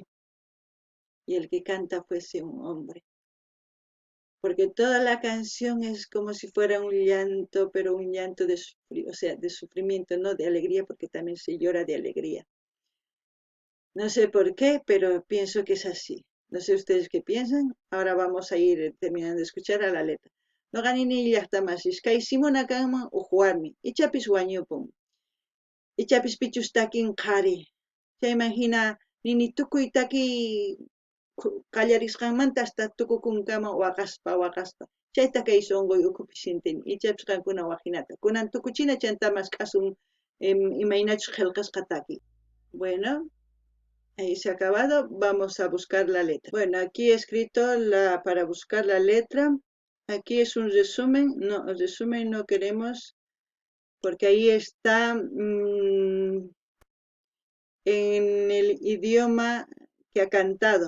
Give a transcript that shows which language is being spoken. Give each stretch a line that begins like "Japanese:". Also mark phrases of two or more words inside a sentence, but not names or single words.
Spanish: y el que canta fuese un hombre, porque toda la canción es como si fuera un llanto, pero un llanto o sea, de sufrimiento, no de alegría, porque también se llora de alegría. No sé por qué, pero pienso que es así. No sé ustedes qué piensan. Ahora vamos a ir terminando de escuchar a la letra.
Quechua: No ganini llaqtamasis, kay Simona kanman ujuarmi, ichapis wañupun. Ichapis pichus takin qhari. Chayman hina nini tukuy taki qallarisqanmanta hasta tukukunkama waqaspa. Chayta kay songoy ukupi sintini. Ichapis qankuna waqinata. Kunan tukuchina chantamas k'asun imaynachus qillqasqa taki.
Spanish: Bueno, ahí se ha acabado. Vamos a buscar la letra. Bueno, aquí he escrito para buscar la letra. Aquí es un resumen. No, el resumen no queremos porque ahí está en el idioma que ha cantado.